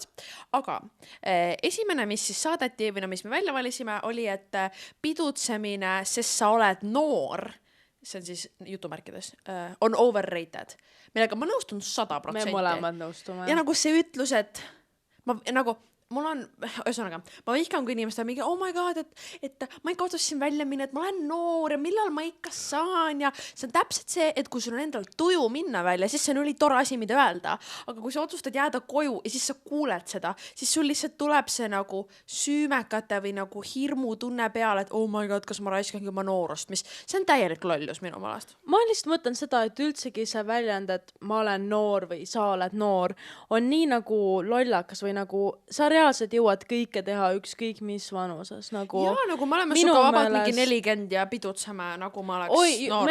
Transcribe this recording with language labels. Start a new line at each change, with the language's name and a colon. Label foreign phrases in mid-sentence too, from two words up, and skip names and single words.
Estonian: Aga esimene, mis siis saadeti või mis me välja valisime, oli, et pidutsemine, sest sa oled noor, see on siis jutumärkides, on overrated. Millega ma nõustun 100%. Me mõlemad nõustume. Ja nagu see ütlus, et mul on, ühesõnaga, ma vihkan, kui inimestel mingi,
English: oh my god,
Estonian: et ma ikka otsustasin välja minna, et ma olen noor ja millal ma ikka saan ja see on täpselt see, et kui sul on endal tuju minna välja, siis see on tore asi, mida öelda. Aga kui sa otsustad jääda koju ja siis sa kuuled seda, siis sul lihtsalt tuleb see nagu süümekate või nagu hirmu tunne peale, et
English: oh my god,
Estonian: kas ma raiskangi oma noorust, mis see on täielik lollus minu meelest. Ma lihtsalt mõtlen seda, et üldsegi see väljend, et ma olen noor või sa oled noor, on nii nagu lollakas või nagu sa reaalselt jõuad kõike teha ükskõik mis vanuses. Nagu jaa, nagu me oleme suga vabalt mingi 40 ja pidutseme, nagu ma oleks noor.